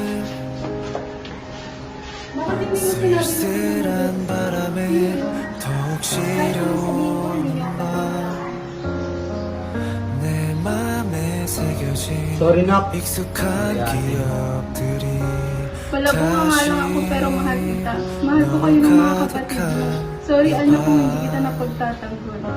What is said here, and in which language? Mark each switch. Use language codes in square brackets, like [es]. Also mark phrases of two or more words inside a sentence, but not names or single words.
[ko] 쓸쓸한 바람에 더욱 시려오는 밤내 맘에 새겨진 [tl] Sorry, Nak. [ko] 익숙한 기억들이 [tl] Palabo nga lang ako pero mahal kita. Mahal ko kayo ng mga kapatid ko. Sorry anak kung hindi kita napagtatanggol.